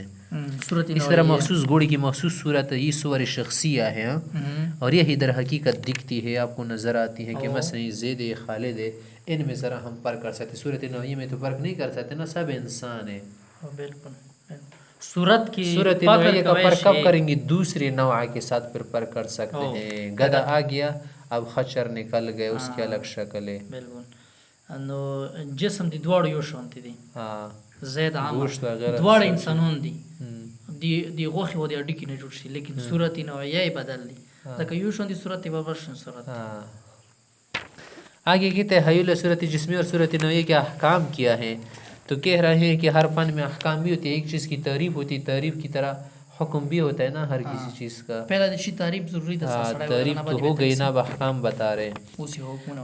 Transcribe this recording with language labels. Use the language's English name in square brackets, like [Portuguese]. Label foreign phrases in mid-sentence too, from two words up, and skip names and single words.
[Urdu] اس طرح مخصوص گھوڑے کی مخصوص صورت یہ صور شخصیہ ہے، اور یہی در حقیقت دکھتی ہے، آپ کو نظر آتی ہے کہ مثلا زید ہے، خالد ہے، ان میں ذرا ہم فرق کر سکتے. صورت نوعیہ میں تو فرق نہیں کر سکتے نا، سب انسان ہے. بالکل. صورت نوعیہ کا فرق کب کریں گے؟ دوسرے نوع کے ساتھ پھر فرق کر سکتے ہیں. گدھا آ گیا، اب خچر نکل گئے، اس کی الگ شکل ہے. بالکل. [Pashto] نو جسم دی دواړو یو شانتی دي، زید عام دواړه انسانون دي، دی غوښې و د اډیکې نه جوړ شي، لیکن صورت نوعیه یې بدل دي، ځکه یو شان دي صورت یې بل شان صورت. [Urdu] آگے کہتے ہیں حیول صورت جسمی اور صورت نوعیہ کے احکام کیا ہے. تو کہہ رہے ہیں کہ ہر فن میں احکام بھی ہوتی ہے، ایک چیز کی تعریف ہوتی ہے، تعریف کی طرح حکم بھی ہوتا ہے نا ہر کسی چیز کا. پہلا دشی تعریف ضروری ہے، تعریف تو ہو گئی نا، اب احکام بتا رہے ہیں.